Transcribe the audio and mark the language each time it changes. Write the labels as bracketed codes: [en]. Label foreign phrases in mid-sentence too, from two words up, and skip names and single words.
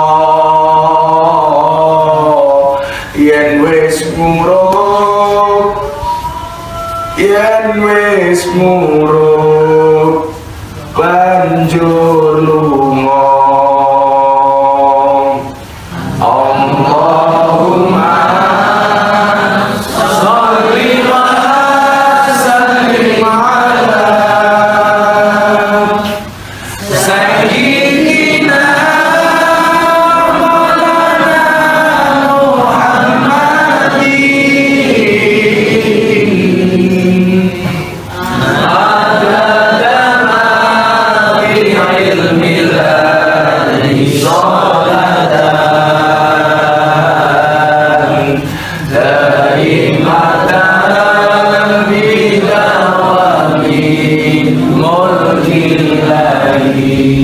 [jv] yen wis murub banjur lunga. [ar] اللهم صل وسلم على سيدنا مولانا محمد عدد ما في علم الله صلاة دائمة بدوام ملك الله.